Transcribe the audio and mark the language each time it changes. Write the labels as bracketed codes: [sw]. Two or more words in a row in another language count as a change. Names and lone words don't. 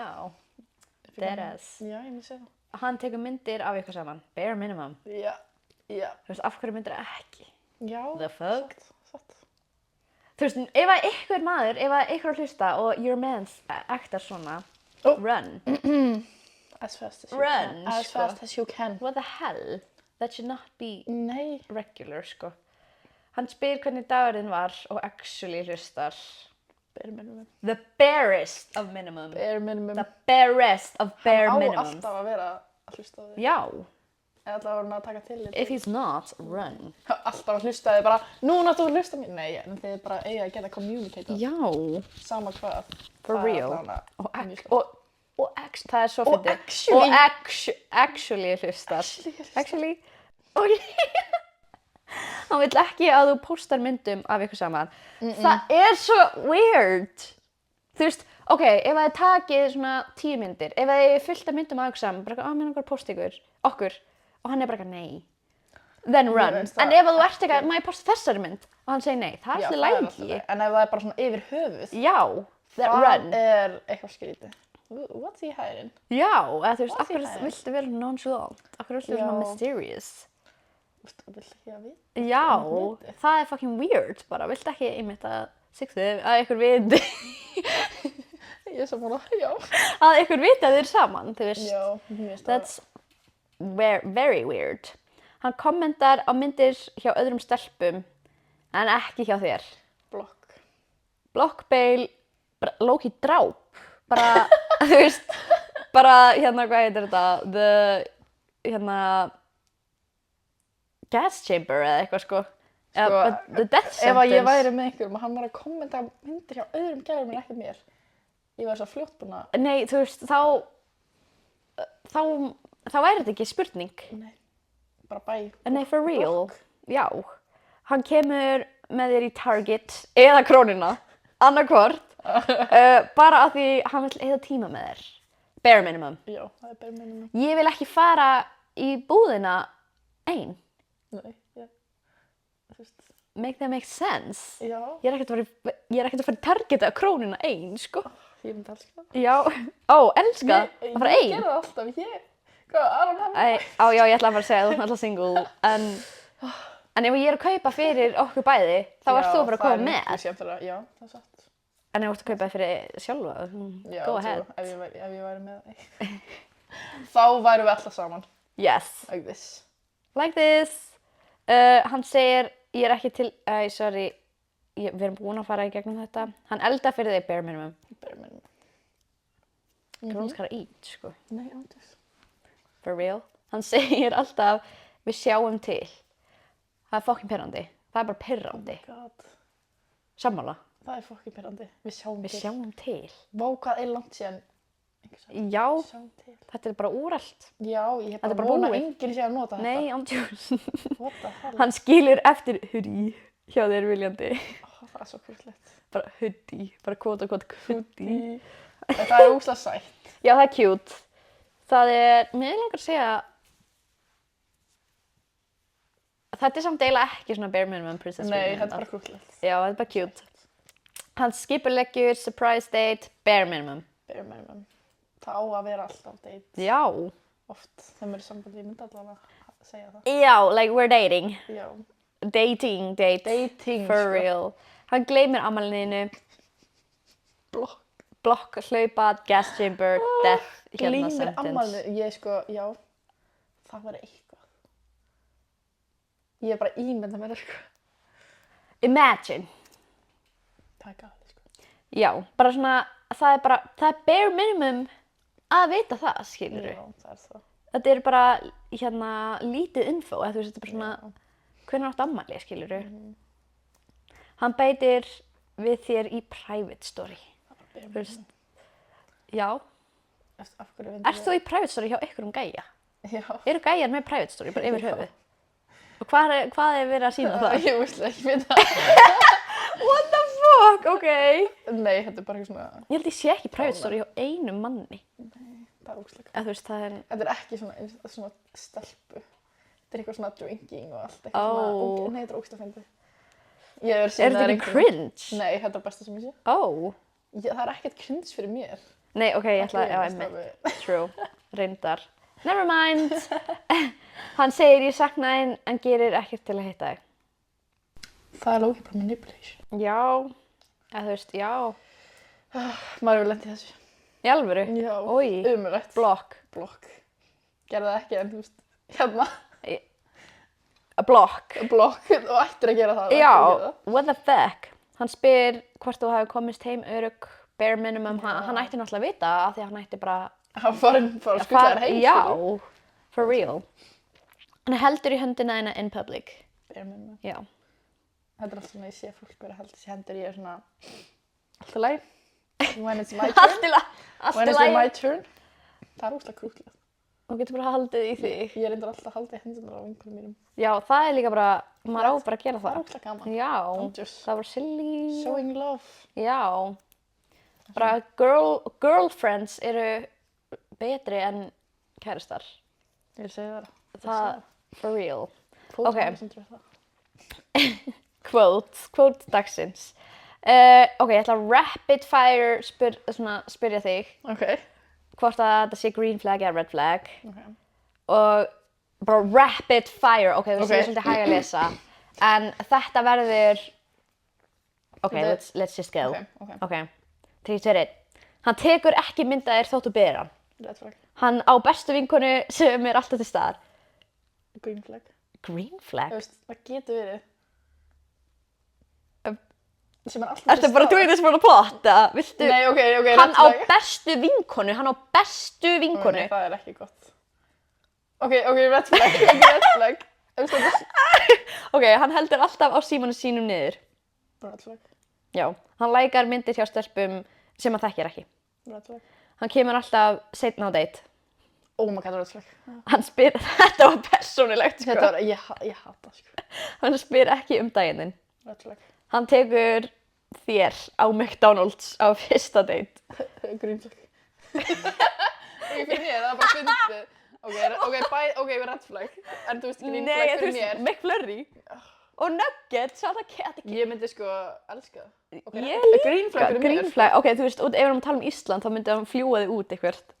[is] Já, deadass. Já, ég myndi segja það. Hann tekur myndir af ykkur saman. [en] Bare minimum. [is] Já, já. Þú veist, af hverju myndir ekki? Já. [en] The fuck? [is] Satt. Þú veist, ef að ykkur maður, ef að ykkur að hlusta og [en] your man [is] actar svona, Ó. [en] run. As fast as you Run, can. As [is] sko. [en] fast as you can. What the hell? That should not be [is] Nei. [en] regular, [is] sko. Hann spyr hvernig dagurinn var og actually hlustar. [en] Bare minimum. The barest of minimum. Bare minimum. The barest of bare [is] Hann á [en] minimum. [is] alltaf að vera að hlusta á þig. Já, Eða alltaf að vera að taka til þig. [en] if he's not, run. [is] Alltaf að hlusta þig bara, núna þú hlusta mér. Nei, en þið er bara eiga að geta communicate. Já, Sama hvað. [en] for [is] Það er [en] real. [is] allavega Og, mjög ac og það er svo Og fyndið. [en] actually- [is] Og actually hlustar. Actually. Hann vill ekki að þú postar myndum af ykkur saman. Það er svo weird. Þú veist, ok, ef það er takið svona 10 myndir, ef það er fullt af myndum af ykkur saman, bara mér langar að posta okkur, og hann er bara nei. [en] Then run. [is] En ef þú ert eitthvað, má ég posta þessari mynd? Og hann segir nei, það er alltaf lægi. En ef það er bara svona yfir höfuð, Já, [en] then run. [is] það er eitthvað skrítið. [en] What's he hiding? [is] Já, eða þú veist, [en] What's [is] akkur [en] he hiding? [is] viltu vera nonchalant? Akkur viltu vera svona mysterious? Vill ekki að vita? Já, það er fucking weird bara. Viltu ekki einmitt að ykkur viti Ég er sammála, já. að ykkur viti að þið eru saman, þú veist. Já, mér finnst það. [en] That's very weird. [is] Hann kommentar á myndir hjá öðrum stelpum en ekki hjá þér. Blokk. Blockbail, Loki dráp. Bara, þú veist, bara hérna, hvað heitir þetta? [en] Gas chamber [is] eða eitthvað sko. [en] The death sentence. [is] Ef að ég væri með einhverjum og hann var að kommenta myndir hjá öðrum gærum en ekki mér, ég var svo fljótt búin að... Nei, þú veist, þá væri þetta ekki spurning. Nei, bara bæ. Nei, [en] for real. [is] Já. Hann kemur með þér í Target eða Krónuna, annarkvort, bara af því hann vill eyða tíma með þér. [en] Bare minimum. [is] Já, það er [en] bare minimum. [is] Ég vil ekki fara í búðina ein. Nei, þú veist. [en] Make that make sense. [is] Já. Ég er ekkert að fara í Target eða Krónuna ein, sko. Ég myndi elska það. Já. Elska að fara ein. Ég gera það alltaf, Hvað, Já, ég ætla að fara að segja að þú ert alltaf single, en ef ég er að kaupa fyrir okkur bæði, þá ert þú bara að koma með. Já, það er satt. En ef þú ert að kaupa fyrir sjálfa, [en] go ahead. [is] Já, ef ég væri með þig. Þá værum við alltaf saman. [en] Yes. Like this. Like this. [is] Hann segir, ég er ekki til, sorry, við erum búin að fara í gegnum þetta. Hann eldar fyrir þig [en] bare minimum. Bare minimum. Girls gotta eat, [is] sko. Nei, ándurs. [en] For real. [is] Hann segir alltaf, við sjáum til. Það er fucking pirrandi. Það er bara pirrandi. [en] Oh my god. [is] Sammála. Það er fucking pirrandi. Við Við sjáum til. Vá, hvað er langt síðan? Já, Við sjáum til. þetta er bara úrelt. Já, ég hef Þetta er bara bara vona búið. enginn sé að nota þetta. Nei, ándjús. [en] What the hell? [is] Hann skilur eftir hoodie hjá þér viljandi. Það er svo kurslegt. Bara hoodie, bara kvota hoodie. Það er úslega sætt. Já, það er cute. Það er, mér langar að segja, þetta er samt eiginlega ekki svona [en] bare minimum princess. [is] Nei, þetta er bara kurslegt. Já, þetta er bara cute. Hann skipuleggur [en] surprise date, bare minimum. Bare minimum. [is] Það á að vera alltaf date. Já. Oft. Þeim er sambandi, ég myndi allavega að segja það. Já, [en] like we're dating. [is] Já. [en] Dating, date. Dating, For [is] sko. real. Hann gleymir afmælinu. Blokk, hlaupa, [en] gas chamber, death, [is] hérna Glýmir [en] sentence. [is] ammælinu. Ég sko, já. Það var eitthvað. Ég er bara ímynda mér sko. [en] Imagine. [is] Það er gali sko. Já, bara svona, það er [en] bare minimum [is] að vita það, skilurðu. Já, það er það. Þetta er bara, hérna, lítið info, eða þú veist, þetta er bara svona, hvenær áttu afmæli, skilurðu. Hann bætir við þér í [en] private story. [is] Þú veist, já. Af hverju Ert þú í [en] private story [is] hjá ykkur gæja? Já. Eru gæjar með [en] private story, [is] bara yfir höfuð? Og hvað er verið að sína það? Ég veist ekki við það. [en] What the fuck, ok. [is] Nei, þetta er bara eitthvað svona... Ég held ég sé ekki [en] private story [is] hjá einum manni. Nei, það er ógeðslega. Eða þú veist, það er... Þetta er ekki svona stelpu. Þetta er eitthvað svona drinking og allt. Ó. Nei, þetta er ógeðslega fyndið. Ég er Er þetta ekki cringe? Nei, þetta er það besta sem ég sé. Ó. Það er ekkert cringe fyrir mér. Nei, ok, ég ætla, Ekki já, ég, einmitt. True. Reyndar. [en] Never mind. [is] Hann segir ég sakna þín en gerir ekkert til að hitta þig. Það er lókið bara manipulation. Já. Eða þú veist, já. Maður hefur lent í þessu. Í alvöru? Já. Oj. Umrætt. Blokk. Gerði það ekki en þú veist, hérna. Blokk. Blokk og ættir að gera það. Já, [en] what the fuck. [is] Hann spyr hvort þú hafi komist heim örugg, [en] bare minimum. [is] Hann ætti náttúrulega að vita af því að hann ætti bara... Hann fór að skutla þér heim. Já, [en] for real. [is] Hann heldur í höndina þína [en] in public. Bare minimum. [is] Já. Þetta er alltaf svona, ég sé fólk bara held þessi hendur, ég er svona... Allt í lagi. [en] When it's my turn. [is] Allt í [en] When it's [is] lagi. [en] my turn. [is] Það er úslega krútlegt. Þú getur bara haldið í þig. Ég reyndar alltaf að halda í hendunar á vinkunum mínum. Já, það er líka bara, maður á bara að gera Það er það. ógeðslega gaman. Já, [en] I'm just [is] það var silly. [en] showing love. [is] Já, bara girlfriends eru betri en kærastar. Ég segi það. Það, [en] for real. [is] Fótum Ok. sem trúi það. Quote dagsins. Ok, ég ætla að [en] rapid fire [is] spyrja þig Ok. hvort að þetta sé [en] green flag [is] eða [en] red flag. [is] Ok. Og bara [en] rapid fire, [is] ok, þú veist Ok. ég er svolítið hæg að lesa. En þetta verður, ok, Þetta- [en] let's just go. [is] Ok. Ok, 3, 2, 1. Hann tekur ekki myndaðir þóttu ber hann. [en] Red flag. [is] Hann á bestu vinkonu sem er alltaf til staðar. [en] Green flag. Green flag? [is] Þú veist, það getur verið. Sem er alltaf [en] Ertu bara doing this for the plot? [is] eða Viltu? Nei, ok, Hann [en] red [is] á [en] flag. [is] bestu vinkonu, hann á bestu vinkonu. Nei, það er ekki gott. [en] Ok, red flag. Red flag. [is] Þú veist, þetta Ok, hann heldur alltaf á símanu sínum niður. er [en] red flag. [is] Já, hann lækar myndir hjá stelpum sem hann þekkir ekki. [en] Red flag. [is] Hann kemur alltaf seinna á date. [en] Oh my god, red flag. [is] Hann spyr, þetta var persónulegt sko. Þetta var, ég hata, sko. Hann spyr ekki um daginn þinn. [en] Red flag. [is] Hann tekur þér á McDonald's á fyrsta date. [en] Green flag. [is] Ok, fyrir mér, það er bara fyndið. Ok, [en] red flag. [is] En þú veist, green Nei, [en] flag [is] þú fyrir veist, mér. McFlurry. Og nuggets, það er ekki. Ég myndi sko elska það. Okay, Ég líka. [en] Green flag fyrir mér. Green flag, [is] ok, þú veist, ef við erum að tala um Ísland þá myndi hann fljúa þig út eitthvað.